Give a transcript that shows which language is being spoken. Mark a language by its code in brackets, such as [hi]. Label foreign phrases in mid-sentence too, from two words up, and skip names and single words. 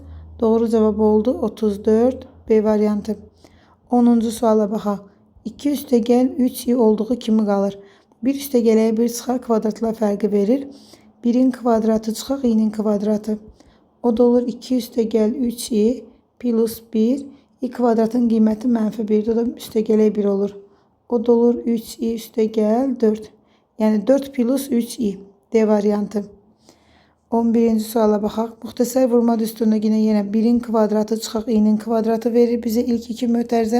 [az] Doğru cavab oldu 34 B variantı. 10-cu suala baxaq. 2 üstəgəl 3i olduğu kimi qalır. 1 üstəgələyə 1 çıxar, kvadratlar fərqi verir. 1'in kvadratı çıxaq, i'nin kvadratı. O da olur 2 üstəgəl 3i plus 1. i kvadratın qiyməti -1'dir. O da üstəgələ 1 olur. O da olur 3i üstəgəl 4. Yəni 4 plus 3i. D variantı. 11-ci suala baxaq. Müxtəsər vurma düsturuna yenə 1'in kvadratı çıxaq, i'nin kvadratı verir bizə ilk iki mötərizə.